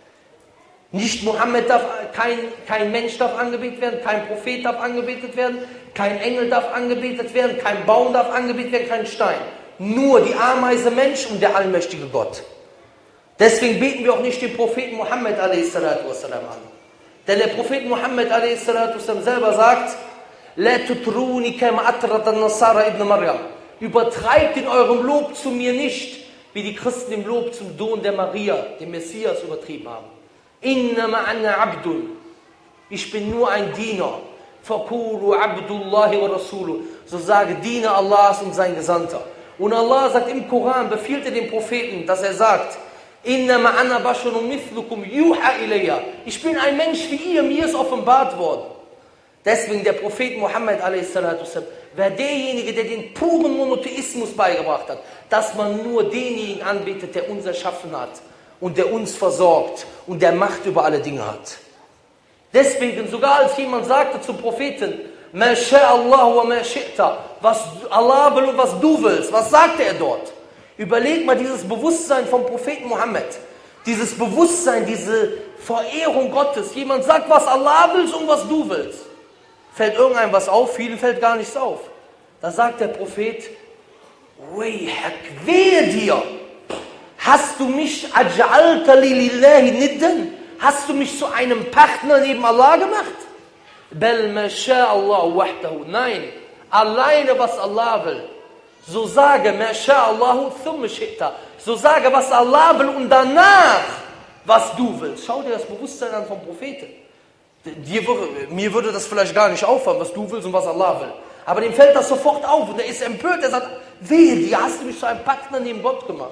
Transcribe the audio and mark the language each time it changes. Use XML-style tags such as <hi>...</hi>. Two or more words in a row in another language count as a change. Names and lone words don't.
<de>Nicht Mohammed darf, kein Mensch darf angebetet werden, kein Prophet darf angebetet werden, kein Engel darf angebetet werden, kein Baum darf angebetet werden, kein Stein. Nur die Ameise Mensch und der allmächtige Gott. Deswegen beten wir auch nicht den Propheten Mohammed a.s. an. Denn der Prophet Mohammed a.s. selber sagt,</de> <ar>لا تطروني كما أطرت النصارى ابن مريم.</ar> <de>Übertreibt in eurem Lob zu mir nicht, wie die Christen im Lob zum Sohn der Maria, dem Messias, übertrieben haben.</de> <ar>إنما أنا عبد.</ar> <de>Ich bin nur ein Diener.</de> <ar>فقولوا عبد الله ورسوله.</ar> <de>So sage, Diener Allahs und sein Gesandter. Und Allah sagt im Koran, befiehlt er dem Propheten, dass er sagt,</de> <ar>إنما أنا بشر مثلكم يوحى إلي.</ar> <de>Ich bin ein Mensch wie ihr, mir ist offenbart worden. Deswegen der Prophet Muhammad a.s. war derjenige, der den puren Monotheismus beigebracht hat, dass man nur denjenigen anbetet, der uns erschaffen hat und der uns versorgt und der Macht über alle Dinge hat. Deswegen, sogar als jemand sagte zum Propheten,</de> <ar>ما شاء الله وما شئت,</ar> <de>was Allah will und was du willst, was sagte er dort? Überleg mal dieses Bewusstsein vom Propheten Mohammed, dieses Bewusstsein, diese Verehrung Gottes. Jemand sagt, was Allah will und was du willst. Fällt irgendeinem was auf? Vielen fällt gar nichts auf. Da sagt der Prophet, Wayhak, wehe dir! Hast du mich</de> <ar>أجعلت لله ندا?</ar> <de>Hast du mich zu einem Partner neben Allah gemacht?</de> <ar>بل ما شاء الله وحده.</ar> <de>Nein, alleine was Allah will. So sage,</de> <ar>ما شاء الله ثم شئت.</ar> <de>So sage, was Allah will und danach, was du willst. Schau dir das Bewusstsein an vom Propheten. Mir würde das vielleicht gar nicht auffallen, was du willst und was Allah will. Aber dem fällt das sofort auf und er ist empört. Er sagt, wehe dir, hast du mich zu einem Partner neben Gott gemacht.</de>